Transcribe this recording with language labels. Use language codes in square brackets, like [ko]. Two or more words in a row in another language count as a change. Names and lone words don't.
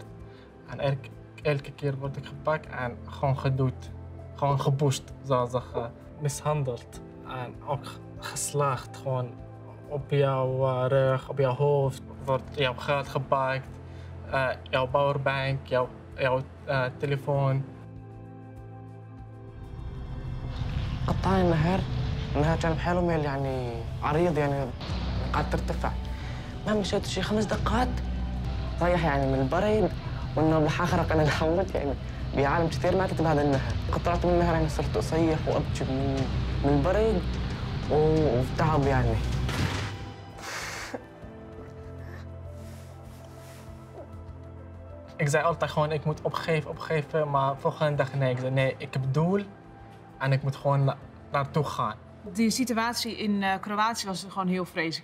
[nl] En elke keer word ik gepakt en gewoon gedood. Gewoon geboost, zou ik zeggen. Mishandeld. En ook geslaagd. Gewoon op jouw rug, op jouw hoofd. Wordt jouw geld gepakt. Jouw powerbank, jouw telefoon. [ar] قطعنا النهار كان بحاله ميل يعني عريض يعني قاعد ترتفع ما مشيت شي 5 دقات طايح يعني من البرد وانه رح اغرق انا لحمت يعني بعالم كثير ماتت بهذا النهر طلعت من النهر يعني صرت اصيح وابكي من البرد وتعب يعني [nl] Ik zei altijd gewoon, ik moet opgeven, maar volgende dag nee. Ik zei nee, ik heb doel en ik moet gewoon naartoe gaan. De situatie in Kroatië was gewoon heel vreselijk.